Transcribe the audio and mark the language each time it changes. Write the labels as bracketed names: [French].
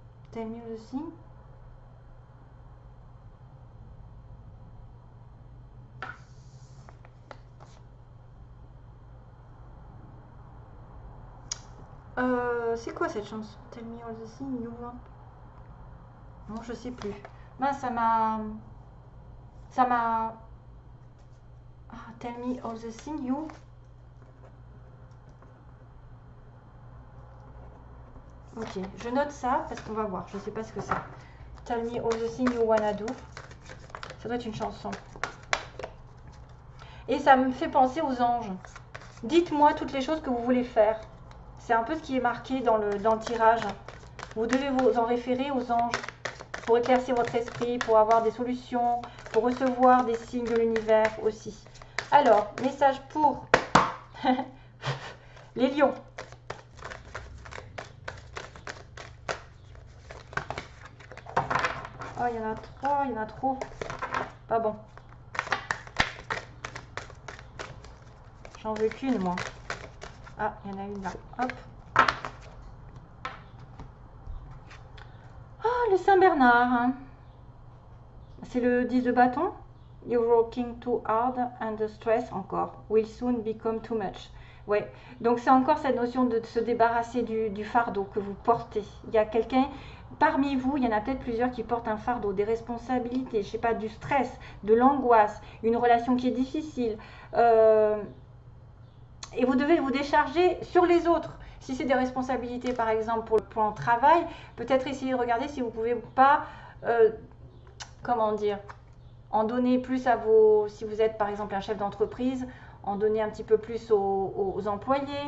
[English] Tell me [French] aussi. C'est quoi cette chanson? [English] Tell me all the things you want. [French] Non, je sais plus. Ben, ça m'a. [English] Ah, tell me all the things you. [French] Ok, je note ça parce qu'on va voir. Je ne sais pas ce que c'est. [English] Tell me all the things you wanna do. [French] Ça doit être une chanson. Et ça me fait penser aux anges. Dites-moi toutes les choses que vous voulez faire. C'est un peu ce qui est marqué dans le tirage. Vous devez vous en référer aux anges pour éclaircir votre esprit, pour avoir des solutions, pour recevoir des signes de l'univers aussi. Alors, message pour les lions. Oh, il y en a trois, il y en a trop. Pas bon. J'en veux qu'une, moi. Ah, il y en a une là. Hop. Ah, le Saint-Bernard. Hein. C'est le 10 de bâton. [English] You're working too hard and the stress [French] encore [English] will soon become too much. [French] Ouais, donc c'est encore cette notion de se débarrasser du fardeau que vous portez. Il y a quelqu'un parmi vous, il y en a peut-être plusieurs qui portent un fardeau, des responsabilités, je sais pas, du stress, de l'angoisse, une relation qui est difficile. Et vous devez vous décharger sur les autres. Si c'est des responsabilités, par exemple, pour le plan de travail, peut-être essayer de regarder si vous ne pouvez pas, comment dire, en donner plus à vos, si vous êtes par exemple un chef d'entreprise, en donner un petit peu plus aux employés.